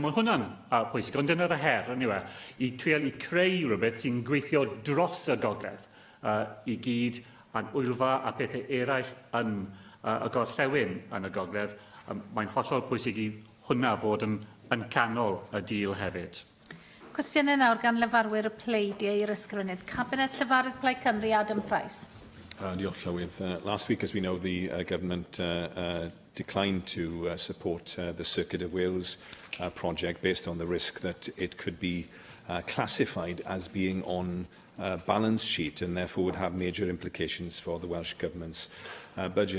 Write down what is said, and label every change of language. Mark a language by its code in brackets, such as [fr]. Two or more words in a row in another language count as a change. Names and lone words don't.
[cy] Mae hwnna'n pwysig, ond dyna'r her, aniwe, i trial i creu rhywbeth sy'n gweithio dros y gogledd i gyd, a'n Wylfa a pethau eraill yn y gorllewin yn y gogledd. Mae'n hollol pwysig i hwnna fod yn canol y deal hefyd. Cwestiynau nawr gan lefarwyr y pleidiau i'r ysgrifennydd Cabinet, Llefarydd Plaid Cymru, Adam Price. Diolch, Llywydd. [en] Last week, as we know, the government declined to support the Circuit of Wales project based on the risk that it could be classified as being on balance sheet and therefore would have major implications for the Welsh Government's budget.